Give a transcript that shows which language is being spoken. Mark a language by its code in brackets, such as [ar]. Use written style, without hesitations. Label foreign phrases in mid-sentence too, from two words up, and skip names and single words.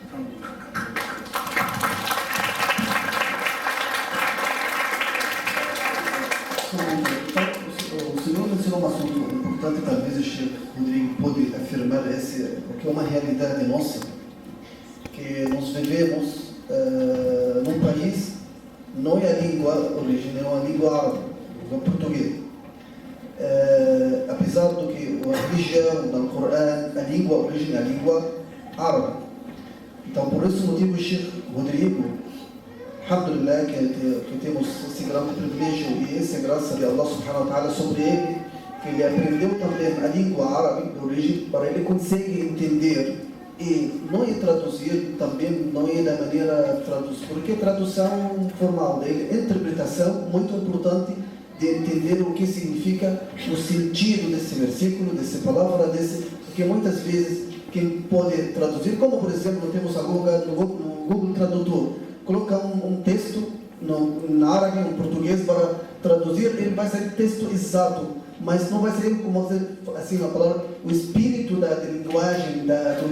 [pt] O senhor mencionou um assunto importante, talvez o Sheikh Rodrigo pode afirmar porque é uma realidade nossa, que nós vivemos num país, não é a língua original, é a língua árabe, é o português. Apesar do que a religião, no Corão, a língua original é a língua árabe. Então, por esse motivo, o Sheikh Rodrigo, alhamdulillah, que temos esse grande privilégio e essa graça de [ar] الله سبحانه وتعالى [pt] sobre ele, que ele aprendeu também a língua árabe de origem, para ele conseguir entender e não é traduzir também, não é da maneira traduzir, porque tradução formal dele, interpretação muito importante de entender o que significa o sentido desse versículo, dessa palavra, porque muitas vezes quem pode traduzir, como por exemplo temos agora no Google Tradutor, colocar um texto em árabe, em português para traduzir, ele vai ser texto exato, mas não vai ser como assim a palavra, o espírito da linguagem, da tradução.